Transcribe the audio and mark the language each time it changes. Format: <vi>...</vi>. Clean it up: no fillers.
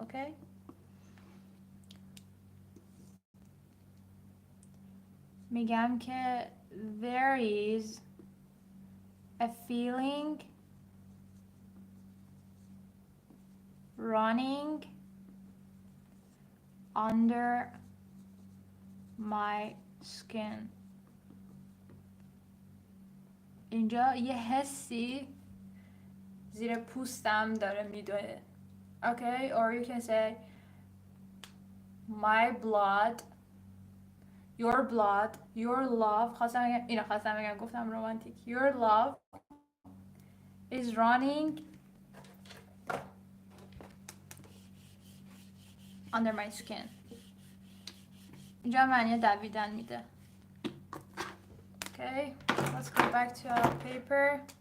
<fa>اوکی؟ میگم که</fa> <en>there is a feeling running under my skin.</en> <fa>اینجا یه حسی زیر پوستم داره میدوه.</fa> <en>Okay, or you can say my blood, your love.</en> <fa>خواستم بگم گفتم رومانتیک.</fa> <en>Your love is running under my skin.</en> <fa>اینجا معنی دویدن میده.</fa> <en>Okay, let's go back to our paper.</en>